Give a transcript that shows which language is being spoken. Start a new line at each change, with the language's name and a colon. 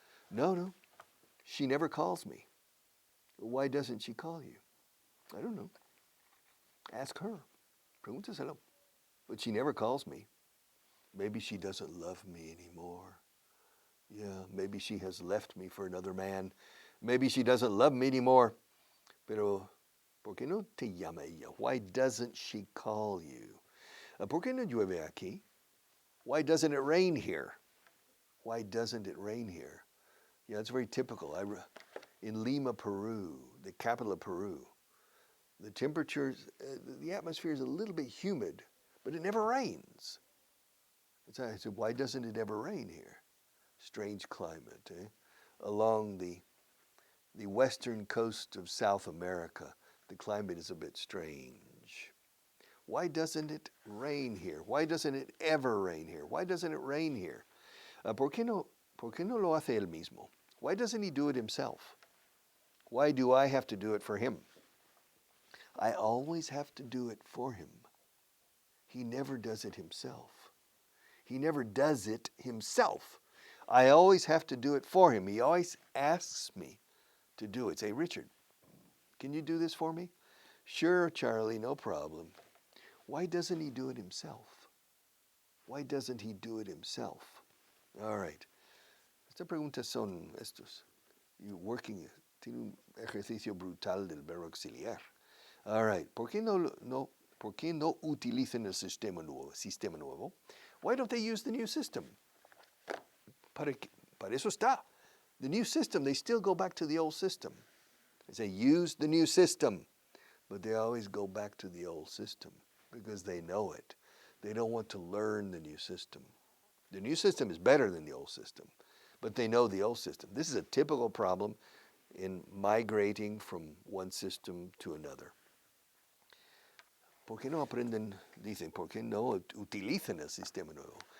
English: No. She never calls me. Why doesn't she call you? I don't know. Ask her.
Spanish: Pregúntaselo.
English: But she never calls me. Maybe she doesn't love me anymore. Yeah, maybe she has left me for another man. Maybe she doesn't love me anymore.
Spanish: Pero, ¿por qué no te llama ella?
English: Why doesn't she call you?
Spanish: ¿Por qué no llueve aquí?
English: Why doesn't it rain here? Why doesn't it rain here? Yeah, it's very typical. In Lima, Peru, the capital of Peru, the temperatures, the atmosphere is a little bit humid, but it never rains. I said, why doesn't it ever rain here? Strange climate, eh? Along the western coast of South America, the climate is a bit strange. Why doesn't it rain here? Why doesn't it ever rain here? Why doesn't it rain here?
Spanish: ¿Por qué no lo hace él mismo?
English: Why doesn't he do it himself? Why do I have to do it for him? I always have to do it for him. He never does it himself. He never does it himself. I always have to do it for him. He always asks me to do it. Say, Richard, can you do this for me? Sure, Charlie, no problem. Why doesn't he do it himself? Why doesn't he do it himself? All right.
Spanish: Estas preguntas son estos. Tiene un ejercicio brutal del verbo auxiliar.
English: All right.
Spanish: ¿Por qué no utilizan el sistema nuevo?
English: Why don't they use the new system?
Spanish: Para eso está.
English: The new system, they still go back to the old system. They say, use the new system. But they always go back to the old system because they know it. They don't want to learn the new system. The new system is better than the old system, but they know the old system. This is a typical problem in migrating from one system to another.
Spanish: ¿Por qué no aprenden? Dicen, ¿por qué no utilizan el sistema nuevo?